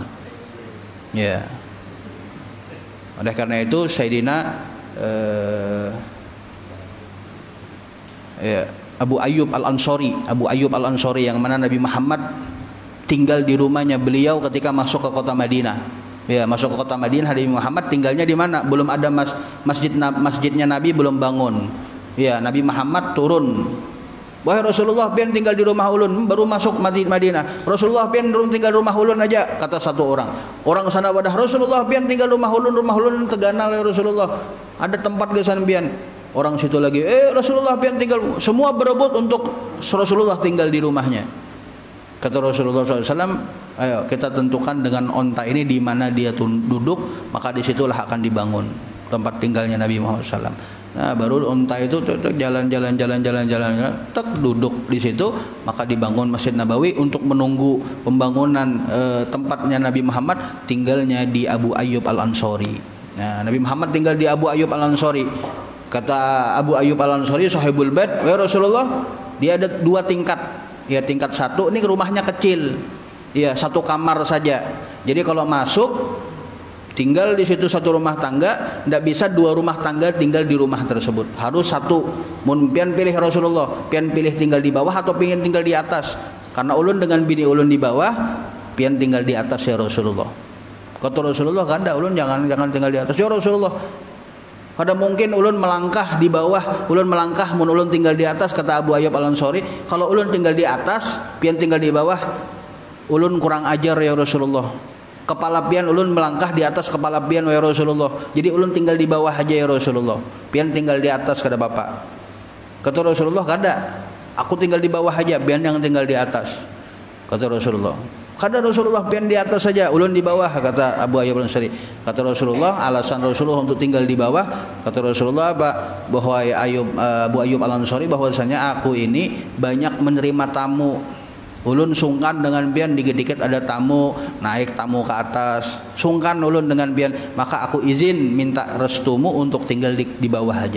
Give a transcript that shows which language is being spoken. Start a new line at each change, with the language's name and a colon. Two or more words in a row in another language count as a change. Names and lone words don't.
Indonesian: Ya. Oleh karena itu Sayyidina Abu Ayyub Al-Ansari yang mana Nabi Muhammad tinggal di rumahnya beliau ketika masuk ke kota Madinah. Ya, masuk ke kota Madinah, Nabi Muhammad tinggalnya di mana? Belum ada masjidnya Nabi belum bangun. Ya, Nabi Muhammad turun. Wahai Rasulullah,
Banjar: pian tinggal di rumah ulun, baru masuk Madinah. Rasulullah, pian tinggal di rumah ulun aja, kata satu orang. Orang sana wadah, Rasulullah, pian tinggal di rumah ulun Teganal ya Rasulullah. Ada tempat gesan pian. Orang situ lagi, Rasulullah pian tinggal.
Indonesian: Semua berebut untuk Rasulullah tinggal di rumahnya. Kata Rasulullah SAW, ayo kita tentukan dengan onta ini di mana dia duduk, maka disitulah akan dibangun tempat tinggalnya Nabi Muhammad SAW. Nah, baru onta itu jalan, tak duduk di situ, maka dibangun Masjid Nabawi untuk menunggu pembangunan tempatnya Nabi Muhammad tinggalnya di Abu Ayyub Al-Ansari. Nah, Nabi Muhammad tinggal di Abu Ayyub Al-Ansari. Kata Abu Ayyub Al-Ansari,
Arabic: sahibul bait,
Indonesian: ya Rasulullah, dia ada 2 tingkat. Ya, tingkat 1 ini rumahnya kecil. Ya, 1 kamar saja. Jadi kalau masuk tinggal di situ 1 rumah tangga, tidak bisa 2 rumah tangga tinggal di rumah tersebut. Harus 1.
Banjar: Mun pian pilih Rasulullah, pian pilih tinggal di bawah atau pingin tinggal di atas? Karena ulun dengan bini ulun di bawah, pian tinggal di atas ya Rasulullah. Kata Rasulullah, kada, ulun jangan tinggal di atas ya Rasulullah. Kada mungkin ulun melangkah di bawah, ulun melangkah mun ulun tinggal di atas, kata Abu Ayyub Al-Ansari. Kalau ulun tinggal di atas, pian tinggal di bawah, ulun kurang ajar ya Rasulullah. Kepala pian ulun melangkah di atas kepala pian ya Rasulullah. Jadi ulun tinggal di bawah aja ya Rasulullah. Pian tinggal di atas, kata bapak. Kata Rasulullah, kada, aku tinggal di bawah aja, pian yang tinggal di atas. Kata Rasulullah. Kada Rasulullah, pian di atas saja, ulun di bawah, kata Abu Ayyub Al-Ansari.
Indonesian: Kata Rasulullah, alasan Rasulullah untuk tinggal di bawah, kata Rasulullah bahwa Abu Ayyub Al-Ansari, bahwasanya aku ini banyak menerima tamu.
Banjar: Ulun sungkan dengan pian dikit-dikit ada tamu, naik tamu ke atas. Sungkan ulun dengan pian,
Indonesian: maka aku izin minta restumu untuk tinggal di bawah aja.